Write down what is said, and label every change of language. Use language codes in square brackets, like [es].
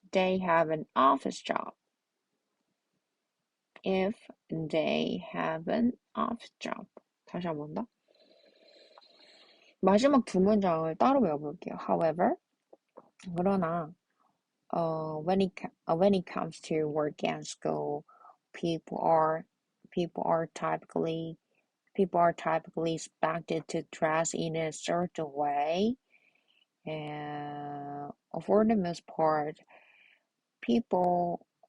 [en] They have an office job. If they have an office job. [ko] 다시 한 번 더. 마지막 두 문장을 따로 외워볼게요. [en] However, [ko] 그러나 [en] when it comes to work and school, people are typically expected to dress in a certain way, and for the most part, people